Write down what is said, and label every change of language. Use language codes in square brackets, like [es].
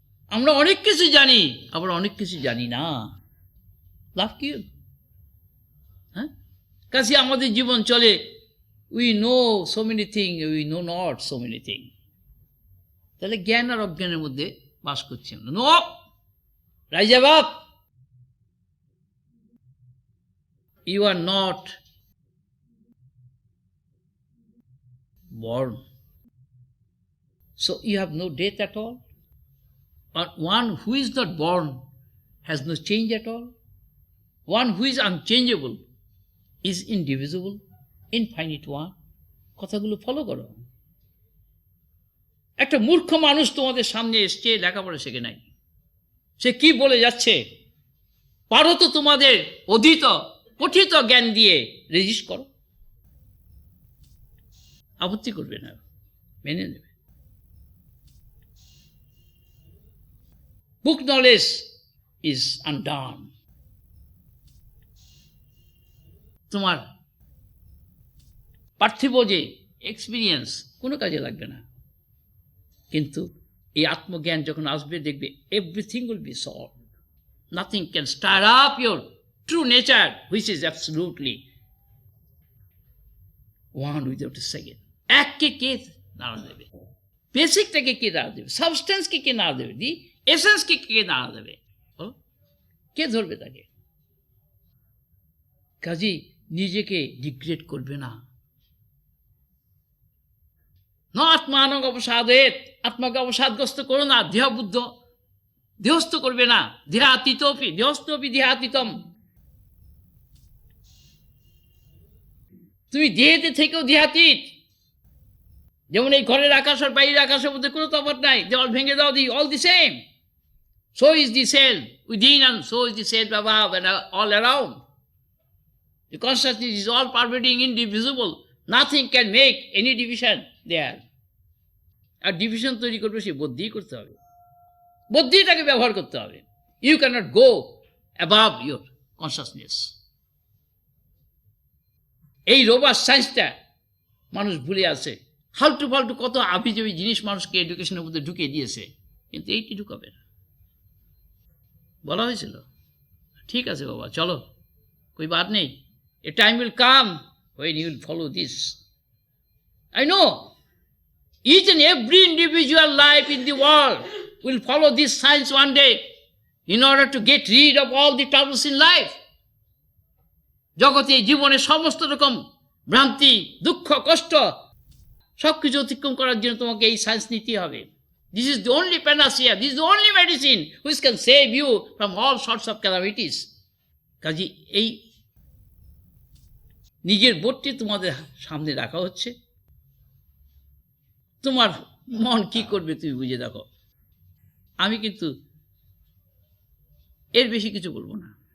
[bn] আমরা অনেক কিছু জানি, আবার অনেক কিছু জানি না। লাভ কি? হ্যাঁ, কাছে আমাদের জীবন চলে, [en] We know so many thing, we know not so many thing. [bn] তাহলে জ্ঞান আর অজ্ঞানের মধ্যে বাস করছি আমরা। [en] No, rise up, you are not born, so you have no death at all. But one who is not born has no change at all. One who is unchangeable is indivisible, infinite one. [bn] কথাগুলো follow করো। একটা মূর্খ মানুষ তোমাদের সামনে এসছে, লেখাপড়া শেখে নাই, সে কি বলে যাচ্ছে? পারো তো তোমাদের অধীত পঠিত জ্ঞান দিয়ে রেজিস্ট করো, আপত্তি করবে না, মেনে নেবে। [en] Book knowledge is undone. [bn] তোমার পার্থিব যে এক্সপিরিয়েন্স কোনো কাজে লাগবে না, কিন্তু এই আত্মজ্ঞান যখন আসবে, দেখবে [en] Everything will be solve. Nothing can stir up your true nature, which is absolutely one without a second. [bn] এককে কে নাড়া দেবে? বেসিকটাকে কে নাড়া দেবে? সাবস্টেন্সকে কে নাড়া দেবে? দি এসেন্সকে কে নাড়া দেবে? কে ধরবে তাকে? কাজেই নিজেকে ডিগ্রেড করবে না। [sa] ন আত্মানং অবসাদেত, [bn] আত্মাকে অবসাদগ্রস্ত করো না। দেহ বুদ্ধ দেহস্থ করবে না। [sa] দেহাতীতপি দেহস্থপি দেহাতীতম। [bn] তুমি দেহেতে থেকেও দেহাতীত। যেমন এই ঘরের আকাশ আর বাইরের আকাশের মধ্যে কোনো তফাৎ নাই। দেওয়াল ভেঙে দাও, [en] The all the same. So is the self within and so is the self above and all around. The consciousness is all pervading, indivisible. Nothing can make any division there. [bn] আর division তৈরি করবে সে বুদ্ধি করতে হবে, বুদ্ধিটাকে ব্যবহার করতে হবে। [en] You cannot go above your consciousness. [bn] এই রোবাস সায়েন্সটা মানুষ ভুলে আছে। ফালতু ফালতু কত আবিজাবি জিনিস মানুষকে এডুকেশনের মধ্যে ঢুকিয়ে দিয়েছে, কিন্তু এইটি ঢুকাবে না। বলা হয়েছিল, ঠিক আছে বাবা চলো, [hi] कोई बात नहीं, [en] a time will come when you will follow this. I know each and every individual life in the world will follow this science one day in order to get rid of all the troubles in life. [bn] জগতে জীবনে সমস্ত রকম ভ্রান্তি, দুঃখ, কষ্ট সবকিছু অতিক্রম করার জন্য তোমাকে এই সায়েন্স নিতে হবে। [en] This is the only panacea, this is the only medicine which can save you from all sorts of calamities. [bn] কাজী এই নিজের বোধটি তোমাদের সামনে রাখা হচ্ছে। তোমার মন কি করবে তুমি বুঝে দেখো। আমি কিন্তু এর বেশি কিছু বলবো না।